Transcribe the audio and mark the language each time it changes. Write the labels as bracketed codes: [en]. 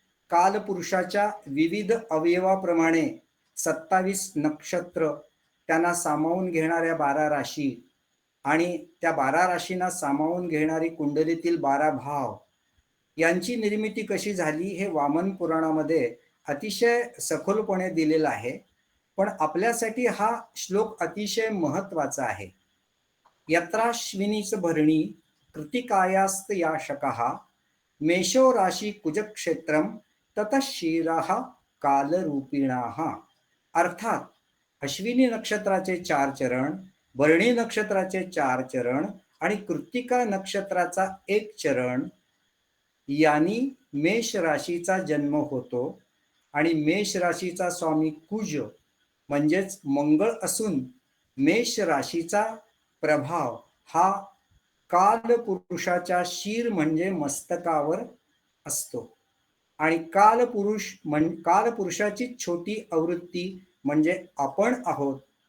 [mr] कालपुरुषाच्या विविध अवयवाप्रमाणे 27 नक्षत्र, त्यांना सामावून घेणाऱ्या 12 राशी आणि त्या 12 राशींना सामावून घेणारी कुंडलीतील 12 भाव यांची निर्मिती कशी झाली हे वामन पुराणामध्ये अतिशय सखोलपणे दिलेलं आहे. पण आपल्यासाठी हा श्लोक अतिशय महत्वाचा आहे. [sa] यत्राश्विनीच भरणी कृतिकायास्त या शकः मेषो राशी कुजक्षेत्रम ततः शिराः कालरूपिणाः. [mr] अर्थात अश्विनी नक्षत्राचे 4 चरण, भरणी नक्षत्राचे 4 चरण आणि कृत्तिका नक्षत्राचा 1 चरण यांनी मेष राशीचा जन्म होतो आणि मेष राशीचा स्वामी कुज म्हणजेच मंगळ असून मेष राशीचा प्रभाव हा कालपुरुषाच्या शीर म्हणजे मस्तकावर असतो आणि कालपुरुषाची छोटी आवृत्ती म्हणजे आपण आहोत.